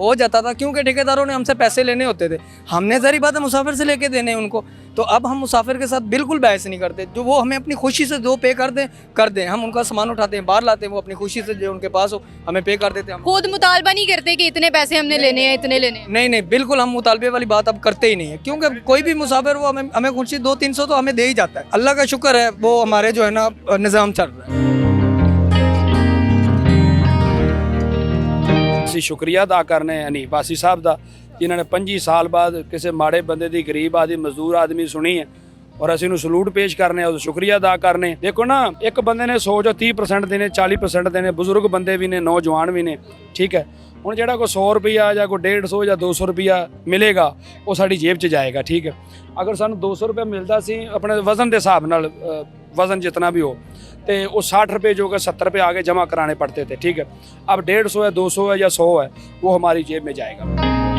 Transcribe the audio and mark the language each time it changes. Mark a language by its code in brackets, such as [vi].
[hi] हो जाता था क्योंकि ठेकेदारों ने हमसे पैसे लेने होते थे, हमने ज़ाहिर बात है मुसाफिर से लेके देने उनको, तो अब हम मुसाफिर के साथ बिल्कुल बहस नहीं करते, जो वो हमें अपनी खुशी से जो पे कर दें, हम उनका सामान उठाते हैं बाहर लाते हैं, वो अपनी खुशी से जो उनके पास हो हमें पे कर देते हैं। खुद मुतालबा नहीं करते कि इतने पैसे हमने लेने हैं, इतने लेने हैं। नहीं, बिल्कुल हम मुतालबे वाली बात अब करते ही नहीं है, क्योंकि कोई भी मुसाफिर वो हमें खुशी 200-300 तो हमें दे ही जाता है। अल्लाह का शुक्र है वो हमारे जो है ना निज़ाम चल रहा है। [pa] ਅਸੀਂ ਸ਼ੁਕਰੀਆ ਅਦਾ ਕਰਨੇ ਹਨੀਫ ਬਾਸੀ ਸਾਹਿਬ ਦਾ, ਜਿਨ੍ਹਾਂ ਨੇ 25 ਸਾਲ ਬਾਅਦ ਕਿਸੇ ਮਾੜੇ ਬੰਦੇ ਦੀ, ਗਰੀਬ ਆਦਮੀ, ਮਜ਼ਦੂਰ ਆਦਮੀ ਸੁਣੀ ਹੈ ਔਰ ਅਸੀਂ ਉਹਨੂੰ ਸਲੂਟ ਪੇਸ਼ ਕਰਨੇ ਆ, ਉਹਦਾ ਸ਼ੁਕਰੀਆ ਅਦਾ ਕਰਨੇ। ਦੇਖੋ ਨਾ, ਇੱਕ ਬੰਦੇ ਨੇ 100 ਚੋਂ 30% ਦੇਣੇ, 40% ਦੇਣੇ, ਬਜ਼ੁਰਗ ਬੰਦੇ ਵੀ ਨੇ, ਨੌਜਵਾਨ ਵੀ ਨੇ, ਠੀਕ ਹੈ। ਹੁਣ ਜਿਹੜਾ ਕੋਈ 100 ਰੁਪਈਆ ਜਾਂ ਕੋਈ 150 ਜਾਂ 200 ਰੁਪਈਆ ਮਿਲੇਗਾ ਉਹ ਸਾਡੀ ਜੇਬ 'ਚ ਜਾਏਗਾ, ਠੀਕ ਹੈ। ਅਗਰ ਸਾਨੂੰ 200 ਰੁਪਏ ਮਿਲਦਾ ਸੀ ਆਪਣੇ ਵਜ਼ਨ ਦੇ ਹਿਸਾਬ ਨਾਲ, [hi] वज़न जितना भी हो, तो वो 60 रुपये जो कि 70 रुपये आगे जमा कराने पड़ते थे, ठीक है। अब 150 है, 200 है या 100 है, वो हमारी जेब में जाएगा।